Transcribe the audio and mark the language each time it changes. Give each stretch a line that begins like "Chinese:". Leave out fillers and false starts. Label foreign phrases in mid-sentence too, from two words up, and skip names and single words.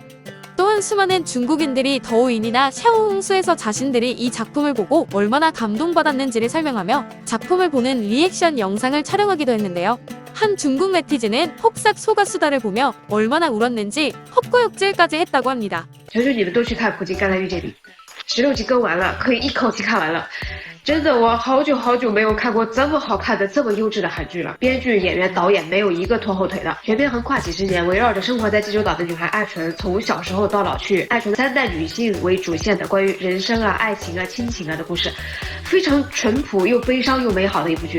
Korean: 또한 수많은 중국인들이 더우인이나 샤오홍수에서 자신들이 이 작품을 보고 얼마나 감동받았는지를 설명하며 작품을 보는 리액션 영상을 촬영하기도 했는데요. 한 중국 네티즌은 폭삭 소가수다를 보며 얼마나 울었는지 헛구역질까지 했다고 합니다.
Chinese: 求求你们都去看《苦尽甘来遇见你》，16集更完了，可以一口气看完了。真的，我好久没有看过这么好看的、这么优质的韩剧了。编剧、演员、导演没有一个拖后腿的，全片横跨几十年，围绕着生活在济州岛的女孩艾纯，从小时候到老去，艾纯3代女性为主线的关于人生啊、爱情啊、亲情啊的故事，非常淳朴又悲伤又美好的一部剧。